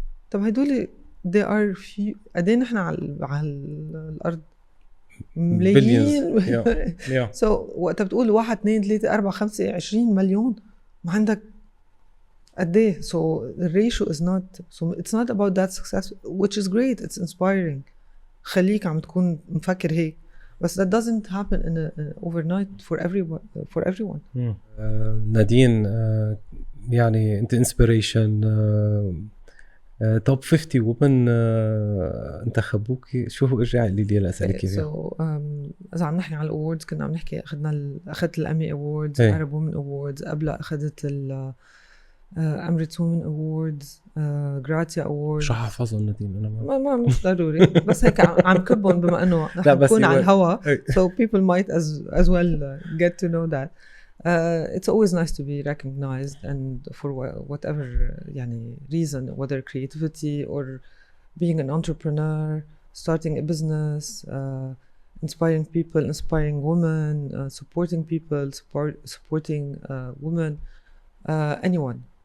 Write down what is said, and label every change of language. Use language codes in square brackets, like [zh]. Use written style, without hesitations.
[ar] طب هيدول [en] they are few. [ar] قدين نحن على الارض ملايين. so وقت بتقول 1 2 3 4 5 20 مليون، ما عندك قديه. [en] so the ratio is not, so it's not about that success, which is great, it's inspiring. [ar] خليك عم تكون مفكر هيك، بس [en] that doesn't happen overnight for everyone. [ar] نادين يعني انت inspiration. توب 50 وومن انتخبوك. شو ارجع لي لي اسالك اياها. اذا عم نحكي على الاووردز، كنا عم نحكي اخذت الامي اووردز، عرب وومن اووردز، قبلها اخذت امريتس وومن اووردز، جراتيا اووردز. شو حافظهم نادين؟ انا ما مش ضروري، بس هيك عم كبهم بما انه نحن نكون على الهوا [en] so people might as well get to know that. It's always nice to be recognized, and for whatever يعني reason, whether creativity or being an entrepreneur, starting a business, inspiring people, inspiring women, supporting people, supporting women, anyone.